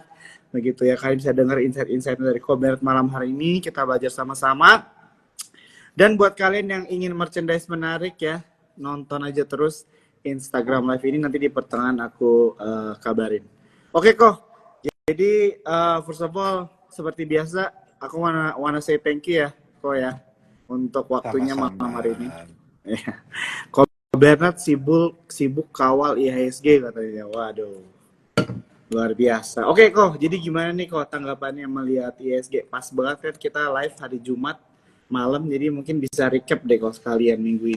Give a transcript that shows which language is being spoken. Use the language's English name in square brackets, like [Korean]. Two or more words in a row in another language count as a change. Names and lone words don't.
[Indonesian] Begitu ya, kalian bisa dengar insight-insight dari Bernard malam hari ini, kita belajar sama-sama. Dan buat kalian yang ingin merchandise menarik ya, nonton aja terus Instagram live ini, nanti di pertengahan aku kabarin. Oke kok, jadi [English] first of all [Indonesian] seperti biasa aku [English] wanna say thank you [Indonesian] ya kok ya untuk waktunya malam Sama-sama. hari ini. Kok Bernard sibuk kawal IHSG katanya. Waduh, luar biasa. Oke kok, jadi gimana nih kok tanggapannya melihat IHSG? Pas banget kan kita live hari Jumat malam, jadi mungkin bisa recap deh kok sekalian minggu ini.